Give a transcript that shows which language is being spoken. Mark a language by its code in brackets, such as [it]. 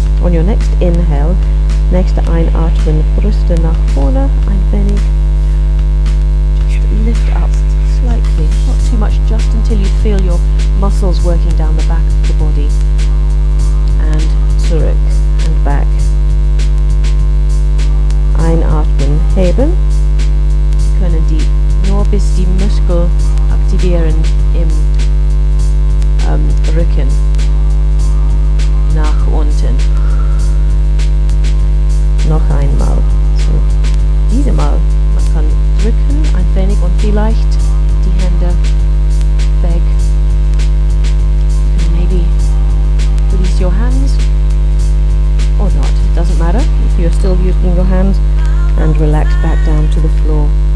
[en] On your next inhale, [de] nächste Einatmen, Brüste nach vorne, ein wenig. [en] Just lift up slightly, not too much, just until you feel your muscles working down the back of the body. And [de] zurück [en] and back. [de] Einatmen, heben. Sie können die nur bis die Muskel aktivieren im Rücken. Nach unten. Noch einmal. So, diese Mal, man kann drücken ein wenig und vielleicht die Hände weg. [en] And maybe release your hands or not, it doesn't matter if you're still using your hands, and relax back down to the floor.